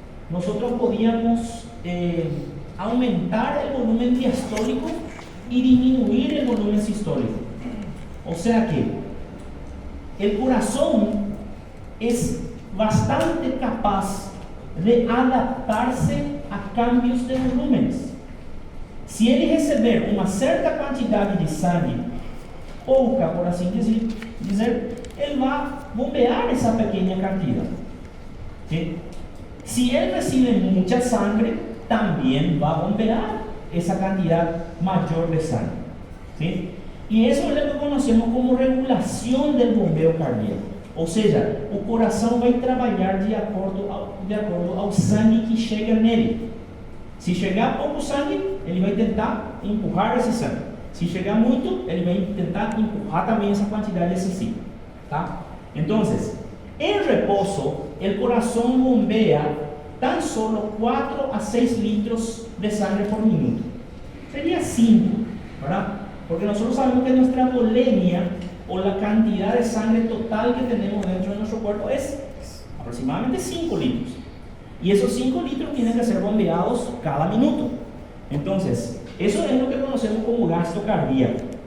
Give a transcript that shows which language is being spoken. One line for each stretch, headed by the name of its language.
Spanish: Nosotros podíamos aumentar el volumen diastólico y disminuir el volumen sistólico. O sea que el corazón es bastante capaz de adaptarse a cambios de volúmenes.
Portuguese: Se ele receber uma certa quantidade de sangue, pouca, por assim dizer, ele vai bombear essa pequena quantidade. ¿Sí? Se ele recibe muita sangre, também vai bombear essa quantidade maior de sangue. ¿Sí? E isso é o que conhecemos como regulação do bombeo cardíaco. Ou seja, o coração vai trabalhar de acordo ao sangue que chega nele. Se chegar pouco sangue, ele vai tentar empurrar esse sangue. Se chegar muito, ele vai tentar empurrar também essa quantidade excessiva. Tá? Então, em repouso, o coração bombea
Spanish: tan solo 4 a 6 litros de sangre por minuto. Sería 5, ¿verdad? Porque nosotros sabemos que nuestra volemia o la cantidad de sangre total que tenemos dentro de nuestro cuerpo es aproximadamente 5 litros. Y esos 5 litros tienen que ser bombeados cada minuto. Entonces, eso es lo que conocemos como gasto cardíaco.